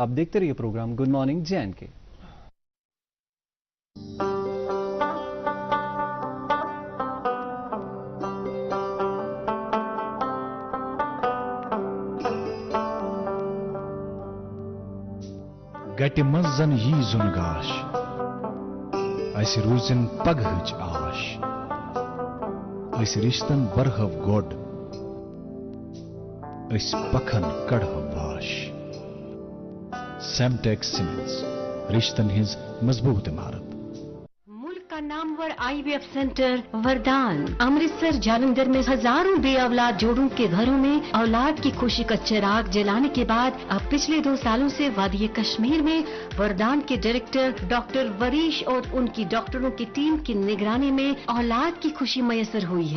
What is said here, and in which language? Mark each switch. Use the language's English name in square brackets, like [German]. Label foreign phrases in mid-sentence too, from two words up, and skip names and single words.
[Urdu] آپ دیکھتے رہیے پروگرام گڈ مارننگ JNK. [Kashmiri] गट मजन यी जुनगाश ऐसे रोजन पगहज आश ऐसे रिश्तन बरहव गोड ऐसे पखन कड़हव वाश। सेमटेक्स सीमेंट्स रिश्तन हिज मजबूत इमारत। [Urdu] نامور IVF سینٹر وردان امرتسر جالندھر میں ہزاروں بے اولاد جوڑوں کے گھروں میں اولاد کی خوشی کا چراغ جلانے کے بعد اب پچھلے 2 سالوں سے وادی کشمیر میں وردان کے ڈائریکٹر ڈاکٹر وریش اور ان کی ڈاکٹروں کی ٹیم کی نگرانی میں اولاد کی خوشی میسر ہوئی ہے.